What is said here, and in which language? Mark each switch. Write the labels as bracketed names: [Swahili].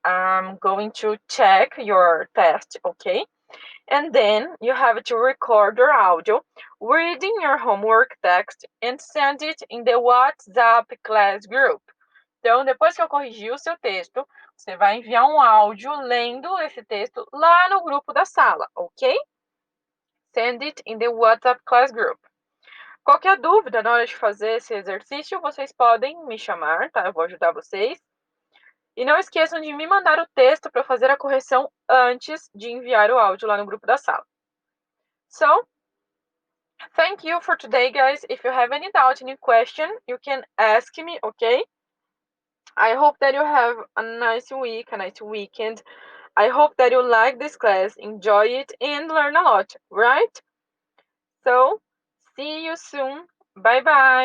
[English] I'm going to check your test, okay? And then you have to record your audio, reading your homework text, and send it in the WhatsApp class group. [Portuguese] Então, depois que eu corrigir o seu texto, você vai enviar um áudio lendo esse texto lá no grupo da sala, ok? [English] Send it in the WhatsApp class group. [Portuguese] Qualquer dúvida na hora de fazer esse exercício, vocês podem me chamar, tá? Eu vou ajudar vocês. E não esqueçam de me mandar o texto para fazer a correção antes de enviar o áudio lá no grupo da sala. [English] So, thank you for today, guys. If you have any doubt, any question, you can ask me, okay? I hope that you have a nice week, a nice weekend. I hope that you like this class, enjoy it, and learn a lot, right? So, see you soon. Bye bye.